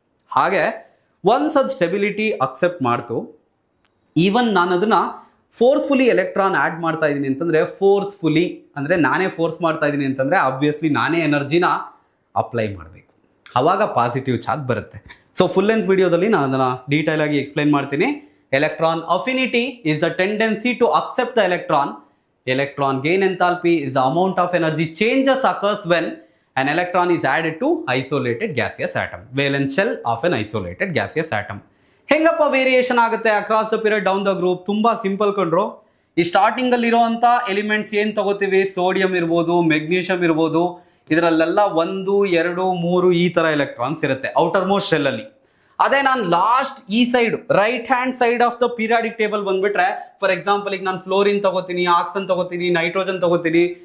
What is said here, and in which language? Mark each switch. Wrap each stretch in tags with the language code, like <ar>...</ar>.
<kn>ಹಾಗೆ ಒನ್ಸ್ ಅದು stability accept ಮಾಡ್ತು, ಈವನ್ ನಾನು ಅದನ್ನ ಫೋರ್ಸ್ಫುಲಿ ಎಲೆಕ್ಟ್ರಾನ್ ಆ್ಯಡ್ ಮಾಡ್ತಾ ಇದ್ದೀನಿ ಅಂತಂದ್ರೆ, ಫೋರ್ಸ್ಫುಲಿ ಅಂದರೆ ನಾನೇ ಫೋರ್ಸ್ ಮಾಡ್ತಾ ಇದ್ದೀನಿ ಅಂತಂದ್ರೆ ಆಬ್ವಿಯಸ್ಲಿ ನಾನೇ ಎನರ್ಜಿನ ಅಪ್ಲೈ ಮಾಡಬೇಕು, ಆವಾಗ ಪಾಸಿಟಿವ್ ಚಾರ್ಜ್ ಬರುತ್ತೆ. ಸೊ ಫುಲ್ ಲೆಂತ್ ವಿಡಿಯೋದಲ್ಲಿ ನಾನು ಅದನ್ನು ಡೀಟೇಲ್ ಆಗಿ ಎಕ್ಸ್ಪ್ಲೈನ್ ಮಾಡ್ತೀನಿ.</kn> <en>Electron affinity is the tendency to accept the electron. Electron gain enthalpy is the amount of energy changes occurs when an electron is added to isolated gaseous atom. Valence shell of an isolated gaseous atom.</en> <kn>ಹೆಂಗಪ್ಪ variation ಆಗುತ್ತೆ across the period down the group? ತುಂಬಾ simple ಕಂಡ್ರು. ಈ starting ಅಲ್ಲಿ ಇರುವಂತ elements ಏನ್ ತಗೋತೀವಿ, sodium ಇರ್ಬೋದು, ಮೆಗ್ನೀಷಿಯಂ ಇರ್ಬೋದು, ಇದರಲ್ಲೆಲ್ಲ 1, 2, 3 ಈ ತರ ಎಲೆಕ್ಟ್ರಾನ್ಸ್ ಇರುತ್ತೆ ಔಟರ್ ಮೋಸ್ಟ್ ಶೆಲ್ ಅಲ್ಲಿ. ಅದೇ ನಾನು ಲಾಸ್ಟ್ ಈ side right hand side of the periodic table ಬಂದ್ಬಿಟ್ರೆ, ಫಾರ್ ಎಕ್ಸಾಂಪಲ್ ಈಗ ನಾನು ಫ್ಲೋರಿನ್ ತಗೋತೀನಿ, ಆಕ್ಸನ್ ತಗೋತೀನಿ, ನೈಟ್ರೋಜನ್ ತಗೋತೀನಿ.</kn>